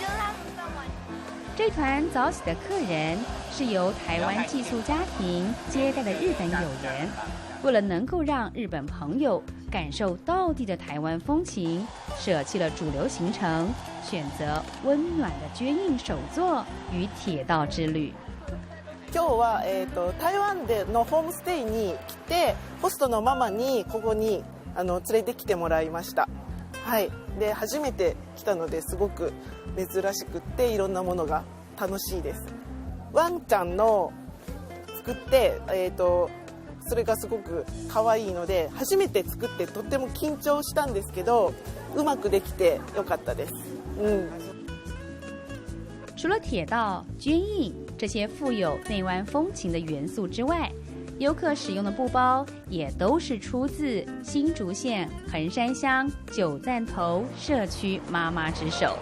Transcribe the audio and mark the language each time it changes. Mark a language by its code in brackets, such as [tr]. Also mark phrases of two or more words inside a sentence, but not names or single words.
[zh] 这团早起的客人是由台湾寄宿家庭接待的日本友人，为了能够让日本朋友感受道地的台湾风情，舍弃了主流行程，选择温暖的捐印手作与铁道之旅。 [ja] 今日は台湾でのホームステイに来て、ホストのママにここに連れてきてもらいました。はい。で初めて来たのですごく珍しくっていろんなものが楽しいです。ワンちゃんの作ってそれがすごく可愛いので初めて作ってとっても緊張したんですけど、うまくできてよかったです。 [zh] 除了铁道、捐印这些富有内湾风情的元素之外，游客使用的布包也都是出自新竹县横山乡九赞头社区妈妈之手。